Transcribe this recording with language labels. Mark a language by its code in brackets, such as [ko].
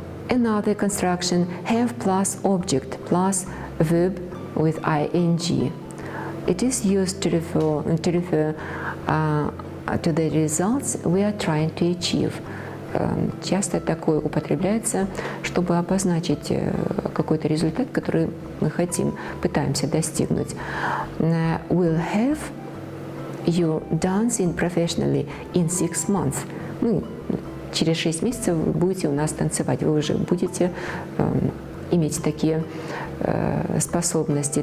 [en] Another construction: have plus object plus verb with ing. It is used to refer to the results we are trying to achieve. [ru] Часто такое употребляется, чтобы обозначить какой-то результат, который мы пытаемся достигнуть. [en] We'll have you dancing professionally in 6 months. [ru] Через 6 месяцев вы будете у нас танцевать, вы уже будете иметь такие способности.